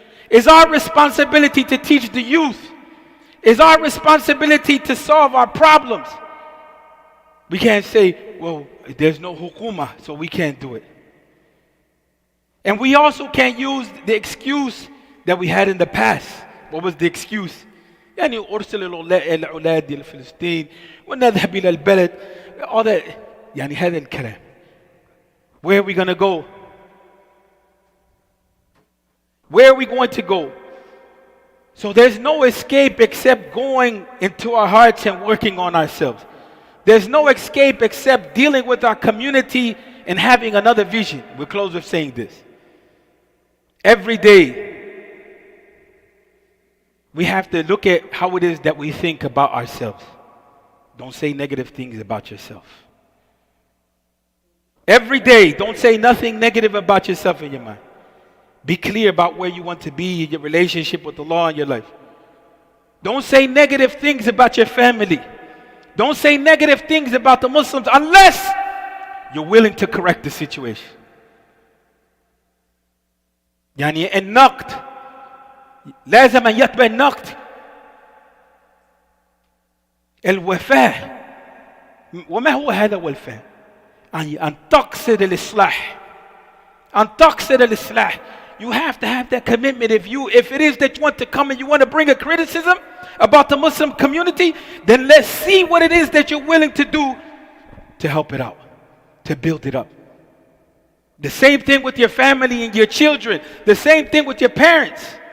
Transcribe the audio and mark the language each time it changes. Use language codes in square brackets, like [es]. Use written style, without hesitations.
[en] It's our responsibility to teach the youth. It's our responsibility to solve our problems. We can't say, well, there's no hukuma, so we can't do it. And we also can't use the excuse that we had in the past. What was the excuse? [ar] يعني أرسل الأولاد إلى فلسطين ونذهب إلى البلد. [en] All that, [ar] يعني هذا الكلام. [en] Where are we going to go? Where are we going to go? So there's no escape except going into our hearts and working on ourselves. There's no escape except dealing with our community and having another vision. We'll close with saying this. Every day, we have to look at how it is that we think about ourselves. Don't say negative things about yourself. Every day, don't say nothing negative about yourself in your mind. Be clear about where you want to be in your relationship with Allah in your life. Don't say negative things about your family. Don't say negative things about the Muslims unless you're willing to correct the situation. [ar] يعني النقد لازم أن يتبع النقد الوفاء. وما هو هذا الوفاء؟ أن تقصد الإصلاح. أن تقصد الإصلاح. [en] You have to have that commitment. If it is that you want to come and you want to bring a criticism about the Muslim community, then let's see what it is that you're willing to do to help it out, to build it up. The same thing with your family and your children. The same thing with your parents.